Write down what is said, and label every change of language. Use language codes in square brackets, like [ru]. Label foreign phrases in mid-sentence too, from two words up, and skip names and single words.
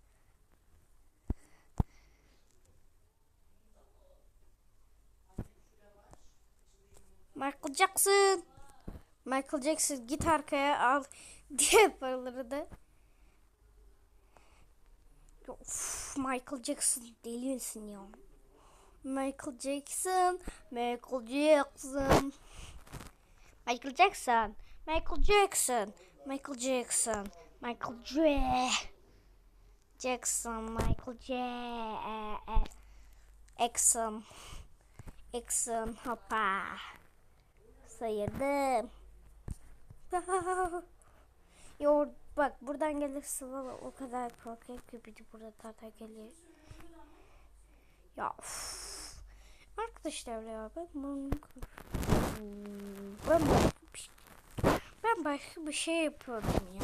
[tr] Michael Jackson. Michael Jackson git arkaya al diye paraları da. Of, Michael Jackson deli misin ya? Michael Jackson. Michael Jackson. Michael Jackson. Michael Jackson. Michael Jackson. Michael Jackson. Michael Jackson. Jackson. Hoppa. Sayırdım. Yo, bak buradan gelirse valla o kadar korkuyorum ki bir de burada zaten gelir. Ya of. Arkadaşlar ya ben başka bir şey yapıyordum ya.